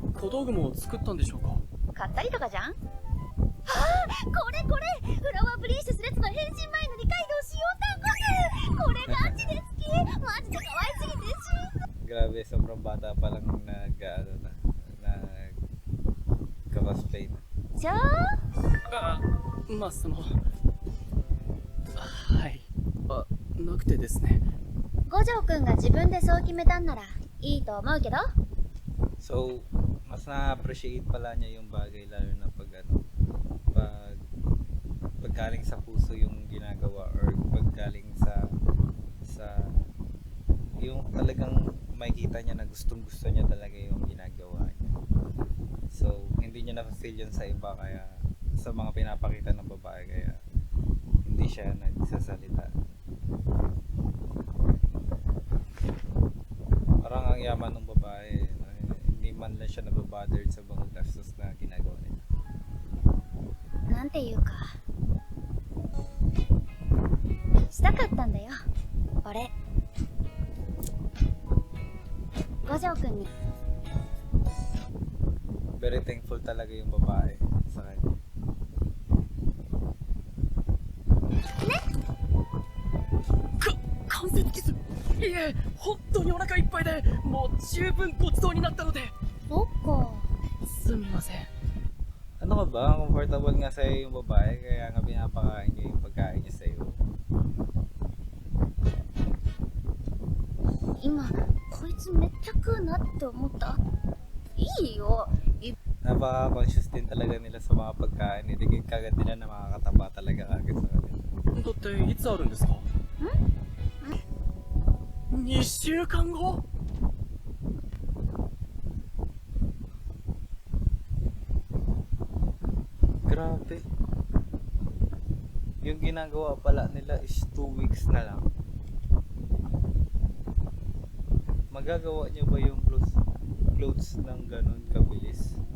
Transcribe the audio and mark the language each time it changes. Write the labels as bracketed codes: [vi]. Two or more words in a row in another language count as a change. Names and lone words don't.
[ja] 道具も作ったんでしょうか？買ったりとかじゃん。ああ、これフラワーブリーシュスレッツの変身前の二階堂使用タンゴス。これガチで好き。マジで可愛すぎて [tl] Grabe, sobrang bata pa lang nag-cosplay na. [ja] じゃあまあはいなくてですね。五条くんが自分でそう決めたんならいいと思うけど。 [tl] So, mas na-appreciate pala niya yung bagay lalo na pag galing sa puso yung ginagawa or pag galing sa yung talagang makikita niya na gustong-gusto niya talaga yung ginagawa niya. So, hindi niya na-feel yun sa iba kaya sa mga pinapakita ng babae kaya hindi siya nagsasalita. Parang ang yaman ng babae, hindi man lang siya nababothered sa mga gastos na ginagawa nila. [ja] なんていうかしたかったんだよ俺。五条くんに [en] Very thankful [tl] talaga yung babae sa kanya. [ja] 関節キス。いえ、本当にお腹いっぱいでもう十分ごちそうになったので。そっか。すみません。 [tl] Ano ka ba? Comfortable nga sa'yo yung babae kaya nga pinapakain niya yung pagkain niya sa'yo. [ja] 今こいつめっちゃ食うなって思った。いいよ。 [tl] Napaka-conscious din talaga nila sa mga pagkain. Hindi kagad nila na makakataba talaga kagad sa kanila. [ja] だっていつあるんですか？2週間後？ [tl] Grabe. Yung ginagawa pala nila is 2 weeks na lang. Magagawa niyo ba yung clothes ng ganun kabilis?